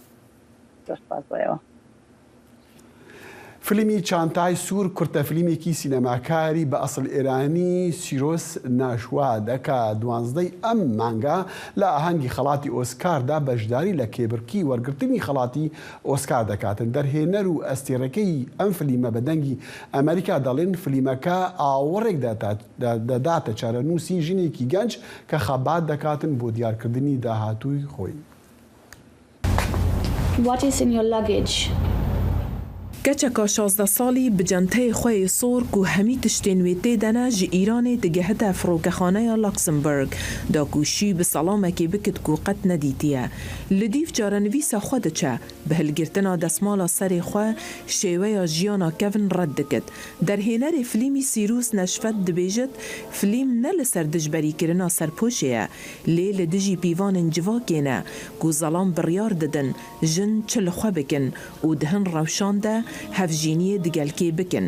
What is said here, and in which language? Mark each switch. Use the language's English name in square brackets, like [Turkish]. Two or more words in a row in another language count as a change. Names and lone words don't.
[Central Kurdish] فیلمی چانتای سوور کورتە فیلمێکی سینەماکاری بە ئەسڵ ئێرانی سیرۆس ناشوا دەکا 12 ئەم مانگا لە ئاهەنگی خەڵاتی ئۆسکاردا بەشداری لە کێبرکی وەرگرتنی خەڵاتی ئۆسکار دەکاتن. دەرهێنەر و ئەستێرەکەی ئەم فیلمە بە دەنگی ئەمریکا دەڵێن فیلمەکە ئاوەڕێک دەداتە چارەنووسی ژنێکی گەنج کە خەبات دەکاتن بۆ دیارکردنی داهاتووی خۆی. [English] What is in your luggage? [Kurdish] کەچەکە 16 ساڵی بجەنتەی خۆی سۆر و هەمی تشتێن وێ تێدەنە ji ئیرانê digihite firokexaneya Luxemburg da ku şî bi salamekê bikit ku qet nedîtiye. Li dîv carenivîsa xwe diçe bi hilgirtina desmala serê xwe şêweya jiyana kevin red dikit. Derhênerê fîlmî Sîrûs Neşfet dibêjit fîlm ne li ser dijberîkirina serpoşê ye lê li dijî pîvanên civakê ne ku zelam biryar didin jin çi li xwe bikin û dihin rewşan de hevjîniyê digelkê bikin.